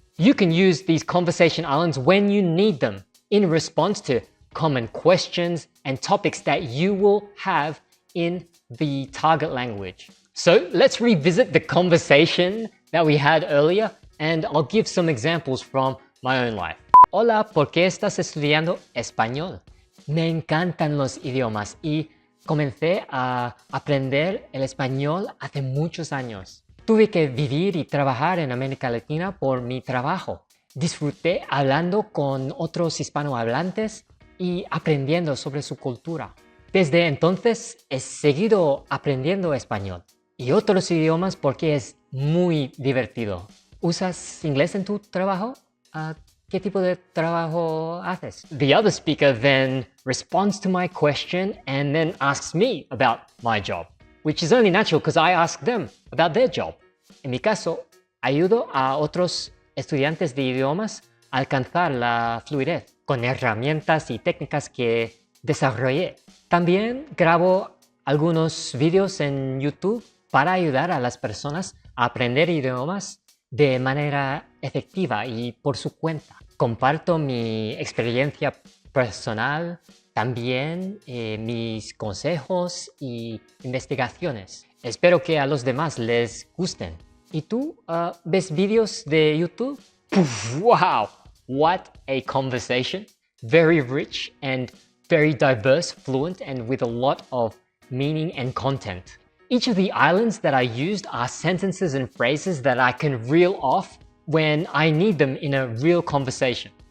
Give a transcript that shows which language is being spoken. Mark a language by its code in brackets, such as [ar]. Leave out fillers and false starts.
[en] You can use these conversation islands when you need them in response to common questions and topics that you will have in the target language. So let's revisit the conversation that we had earlier, and I'll give some examples from my own life. [es] Hola, ¿por qué estás estudiando español? Me encantan los idiomas y comencé a aprender el español hace muchos años. Tuve que vivir y trabajar en América Latina por mi trabajo. Disfruté hablando con otros hispanohablantes y aprendiendo sobre su cultura. Desde entonces he seguido aprendiendo español y otros idiomas porque es muy divertido. ¿Usas inglés en tu trabajo? ¿Qué tipo de trabajo haces? [en] The other speaker then responds to my question and then asks me about my job, which is only natural because I ask them about their job. [es] En mi caso, ayudo a otros estudiantes de idiomas a alcanzar la fluidez con herramientas y técnicas que desarrollé. También grabo algunos vídeos en YouTube para ayudar a las personas a aprender idiomas de manera efectiva y por su cuenta. Comparto mi experiencia personal también mis consejos y investigaciones. Espero que a los demás les gusten. ¿Y tú ves vídeos de YouTube? [en] Wow, what a conversation. Very rich and very diverse, fluent, and with a lot of meaning and content. Each of the islands that I used are sentences and phrases that I can reel off when I need them in a real conversation.